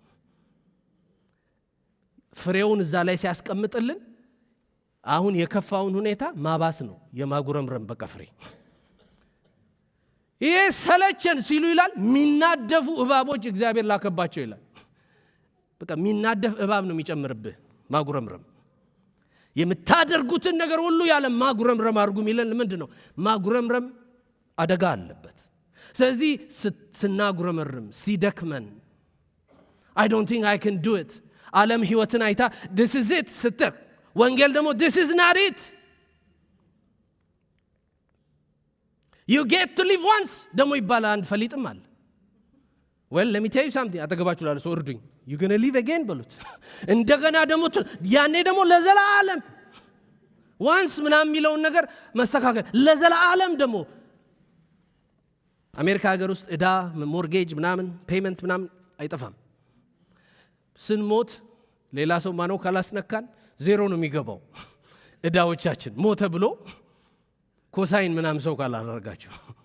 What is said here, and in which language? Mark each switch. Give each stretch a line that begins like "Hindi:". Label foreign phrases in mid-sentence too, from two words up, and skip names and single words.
Amharic: ፍሬውን እዛ ላይ ሲያስቀምጥልን አሁን የከፋውን ሁኔታ ማባስ ነው የማጉረምረም በቃ ፍሬ። ይሄ ሰለቸን ሲሉ ይላል ሚናደፉ እባቦች እግዚአብሔር ላከባቸው ይላል። በቃ ሚናደፍ እባብ ነው የሚጨምርብህ ማጉረምረም። የምታደርጉትን ነገር ሁሉ ያለ ማጉረምረም አድርጉ የሚለን ምንድነው? ማጉረምረም አደጋ አለበት። ስለዚህ ስናጉረመርም ሲደክመን
English: I don't think I can do it።
Amharic: ዓለም ህይወትን አይታ
English: this is it
Amharic: ስትል፣ ወንጌል ደግሞ
English: this is not it። you get to live once
Amharic: ደግሞ ይባላል። አንድ ፈሊጥም አለ
English: well let me tell you something
Amharic: አጠገባችሁ ላለ ሰው እርዱኝ
English: you going to live again
Amharic: በሉት እንደገና ደግሞ ያኔ ደግሞ ለዘላለም once ምናምን የሚለውን ነገር መስተካከል ለዘላለም ደግሞ አሜሪካ ሀገር ውስጥ እዳ ሞርጌጅ ምናምን ፔመንት ምናምን አይጠፋም ስንሞት ሌላ ሰው ማነው ካላስነካን ዜሮ ነው የሚገባው እዳዎቻችን ሞተ ብሎ ኮሳይን ምናምን ሰው ካላደረጋቸው